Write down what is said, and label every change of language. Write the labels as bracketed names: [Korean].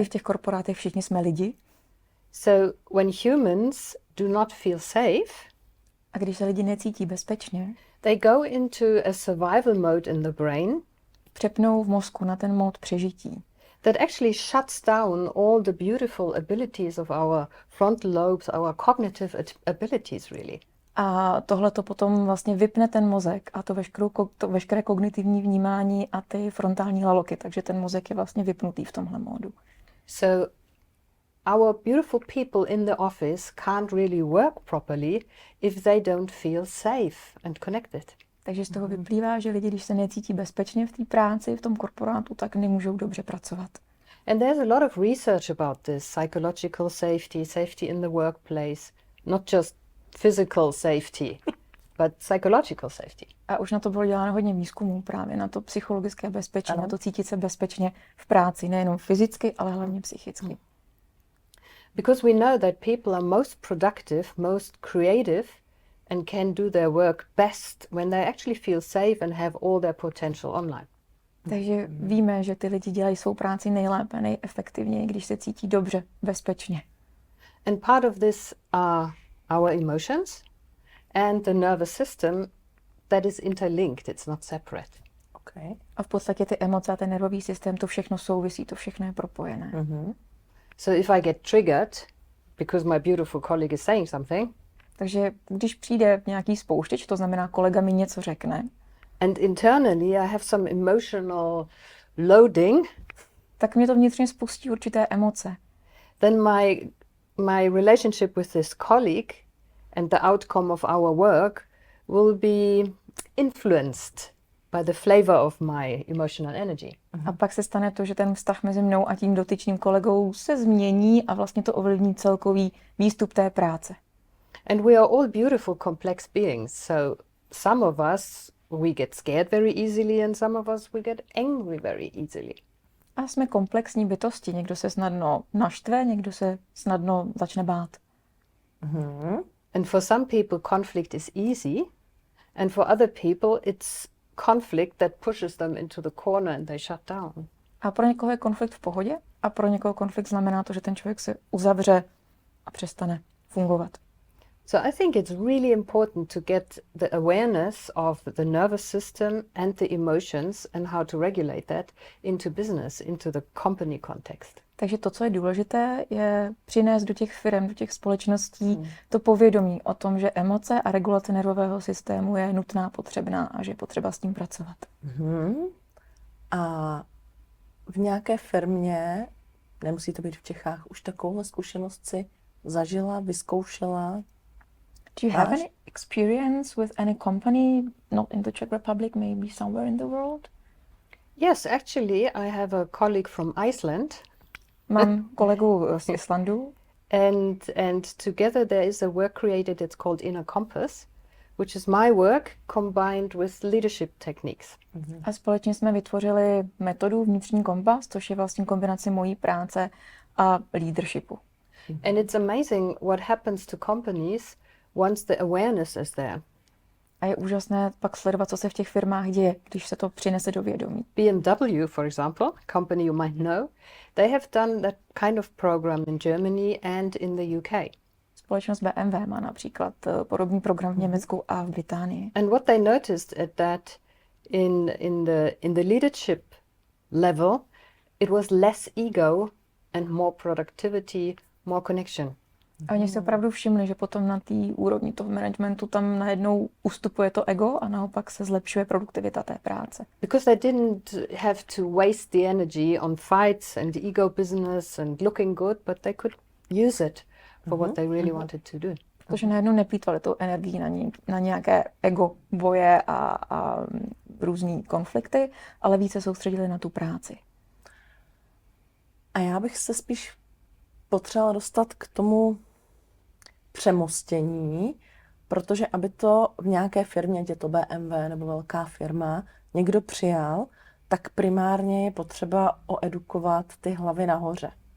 [Czech] I v těch korporátech všichni jsme lidi. [English] So when humans do not feel safe, [Czech] A když se lidi necítí bezpečně, [English] they go into a survival mode in the brain [Czech] přepnou v mozku na ten mód přežití. [English] that actually shuts down all the beautiful abilities of our frontal lobes, our cognitive abilities really. [Czech] A tohle to potom vlastně vypne ten mozek a to veškeré kognitivní vnímání a ty frontální laloky, takže ten mozek je vlastně vypnutý v tomhle módu. [English] So our beautiful people in the office can't really work properly if they don't feel safe and connected. [Czech] Takže z toho vyplývá, že lidi, když se necítí bezpečně v té práci, v tom korporátu, tak nemůžou dobře pracovat. [English] And there's a lot of research about this, psychological safety, safety in the workplace, not just physical safety, but psychological safety. [Czech] A už na to bylo děláno hodně výzkumů právě na to psychologické bezpečí, na to cítit se bezpečně v práci, nejenom fyzicky, ale hlavně psychicky. [English] Because we know that people are most productive, most creative and can do their work best when they actually feel safe and have all their potential online. [Czech] Takže víme, že ty lidi dělají svou práci nejlépe, nejefektivněji, když se cítí dobře, bezpečně. [English] And part of this are our emotions and the nervous system that is interlinked, it's not separate. Okay. [Czech] A v podstatě ty emoce a ten nervový systém, to všechno souvisí, to všechno je propojené. Mm-hmm. [English] So if I get triggered because my beautiful colleague is saying something, [Czech] takže když přijde nějaký spouštěč, to znamená kolega mi něco řekne, [English] and internally I have some emotional loading, [Czech] tak mě to vnitřně spustí určité emoce. [English] then my relationship with this colleague and the outcome of our work will be influenced by the flavor of my emotional energy. [Czech] A pak se stane to, že ten vztah mezi mnou a tím dotyčným kolegou se změní a vlastně to ovlivní celkový výstup té práce. [English] And we are all beautiful, complex beings. So some of us, we get scared very easily and some of us, we get angry very easily. [Czech] A jsme komplexní bytosti. Někdo se snadno naštve, někdo se snadno začne bát. Mm-hmm. [English] And for some people, conflict is easy. And for other people, it's conflict that pushes them into the corner and they shut down. [Czech] A pro někoho je konflikt v pohodě a pro někoho konflikt znamená to, že ten člověk se uzavře a přestane fungovat. [English] So I think it's really important to get the awareness of the nervous system and the emotions and how to regulate that into business, into the company context. [Czech] Takže to, co je důležité, je přinést do těch firm, do těch společností to povědomí o tom, že emoce a regulace nervového systému je nutná, potřebná a že je potřeba s tím pracovat. Mm-hmm. A v nějaké firmě, nemusí to být v Čechách, už takovouhle zkušenost si zažila, vyzkoušela? [English] Do you have any experience with any company, not in the Czech Republic, maybe somewhere in the world? Yes, actually, I have a colleague from Iceland. [Czech] Mám kolegu z Islandu. [English] And together there is a work created, it's called Inner Compass, which is my work combined with leadership techniques. [Czech] A společně jsme vytvořili metodu vnitřní kompas, což je vlastně kombinace mojí práce a leadershipu. [English] And it's amazing what happens to companies once the awareness is there. [Czech] A je úžasné pak sledovat, co se v těch firmách děje, když se to přinese do vědomí. [English] BMW, for example, a company you might know, they have done that kind of program in Germany and in the UK. [Czech] Společnost BMW má například podobný program v Německu a v Británii. [English] And what they noticed at that in the leadership level, it was less ego and more productivity, more connection. [Czech] A oni si opravdu všimli, že potom na té úrovni toho managementu tam najednou ustupuje to ego a naopak se zlepšuje produktivita té práce. [English] Because they didn't have to waste the energy on fights and ego business and looking good, but they could use it for what they really wanted to do. [Czech] Protože najednou neplýtvali tou energií na nějaké ego boje a různý konflikty, ale více soustředili na tu práci. A já bych se spíš potřebovala dostat k tomu přemostění, protože aby to v nějaké firmě, ať je to BMW nebo velká firma, někdo přijal, tak primárně je potřeba oedukovat ty hlavy nahoře.